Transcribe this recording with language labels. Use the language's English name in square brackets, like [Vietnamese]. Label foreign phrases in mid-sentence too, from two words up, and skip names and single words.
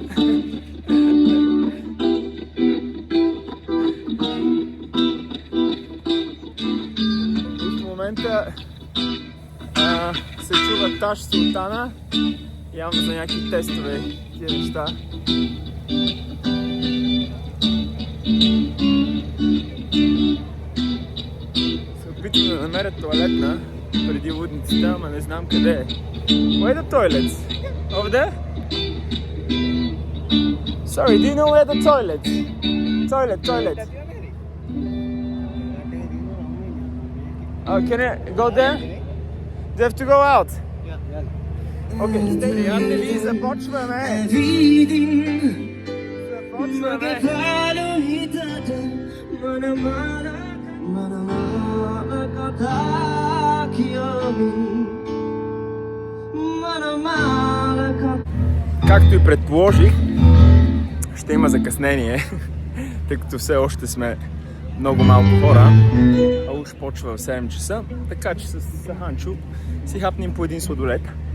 [Bulgarian] В момента се чува Таш Султана, явно за някакви тестове тия неща. Се опитвам да намеря тоалетна преди лудницата, ама не знам къде е. [English] Where are the toilets? Over there? Sorry, do you know where the toilets? Toilet. Oh, can I go there? Do you have to go out? [Bulgarian] Okay, приятели, започваме! Както и предположих, ще има закъснение, тъй като все още сме много малко хора, а уж почва в 7 часа, така че с Ханчо си хапнем по един сладолет.